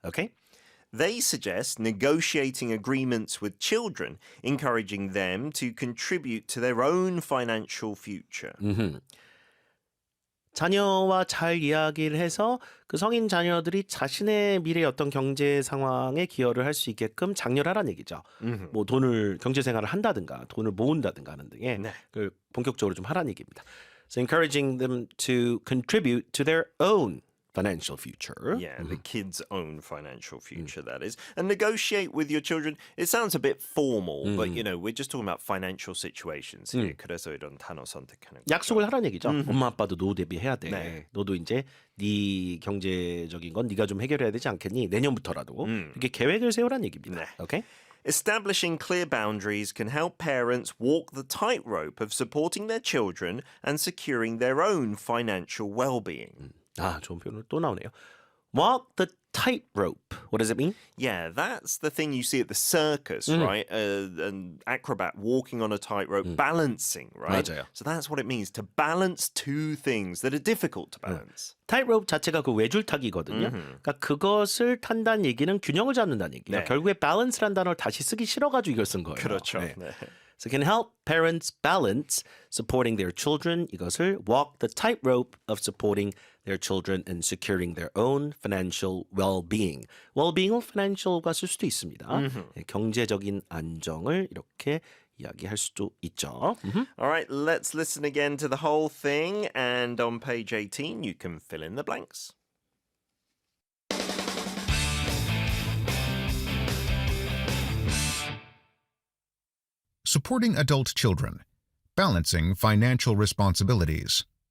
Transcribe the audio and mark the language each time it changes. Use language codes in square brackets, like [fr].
[ko] 오케이? [en] They suggest negotiating agreements with children, encouraging them to contribute to their own financial future. [ko] 자녀와 잘 이야기를 해서 그 성인 자녀들이 자신의 미래 어떤 경제 상황에 기여를 할 수 있게끔 장려를 하라는 얘기죠. 뭐 돈을 경제 생활을 한다든가 돈을 모은다든가 하는 등의 네. 그 본격적으로 좀 하라는 얘기입니다. [en] So encouraging them to contribute to their own financial future. Yeah, the kids' own financial future, that is. And negotiate with your children. It sounds a bit formal, but you know, we're just talking about financial situations here. [ko] 그래서 이런 단어 선택하는 거죠. 약속을 하라는 얘기죠. 엄마 아빠도 노후 대비해야 돼. 네. 너도 이제 네 경제적인 건 네가 좀 해결해야 되지 않겠니? 내년부터라도 이렇게 계획을 세우라는 얘기입니다. 네. 오케이? [en] Establishing clear boundaries can help parents walk the tightrope of supporting their children and securing their own financial well-being. [ko] 아, 좋은 표현으로 또 나오네요. [en] Walk the tightrope. What does it mean? Yeah, that's the thing you see at the circus, right? An acrobat walking on a tightrope, balancing, right? [ko] 맞아요. [en] So that's what it means to balance two things that are difficult to balance. [ko] 타이트로프 자체가 그 외줄타기거든요. 그러니까 그것을 탄다는 얘기는 균형을 잡는다는 얘기예요. 네. 결국에 balance라는 단어를 다시 쓰기 싫어가지고 이걸 쓴 거예요. 그렇죠. 네. 네. [en] So can help parents balance supporting their children. [ko] 이것을 [en] walk the tightrope of supporting their children and securing their own financial well-being. [ko] well-being을 financial과 쓸 수도 있습니다. 네, 경제적인 안정을 이렇게 이야기할 수도 있죠. [en] All right, let's listen again to the whole thing. And on page 18, you can fill in the blanks. Supporting adult children. Balancing financial responsibilities.